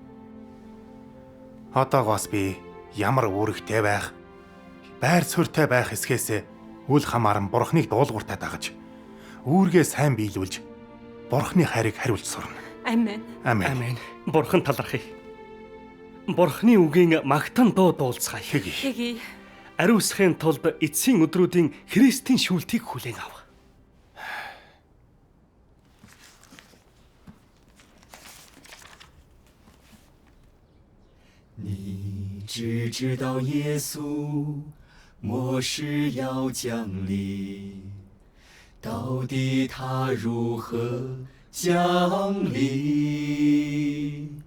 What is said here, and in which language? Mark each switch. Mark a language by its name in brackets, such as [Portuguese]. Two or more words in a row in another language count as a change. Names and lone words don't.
[Mongolian] Одоогоос би ямар үүрэгтэй байх, байр суурьтай байх эсхээс үл хамааран Бурханыг дуулууртай дагаж, үүргээ сайн биелүүлж, Бурханы хайрыг хариулж сурна. Амен. Амен. Амен. Бурхан талархъя. Бурханы үгийн магтан дуу дуулцгаая. Хийе. Ариусгахын тулд эцсийн өдрүүдийн Христийн шүүлтийг хүлээн ав. [Chinese] 你只知道耶稣末世要降临，到底他如何降临？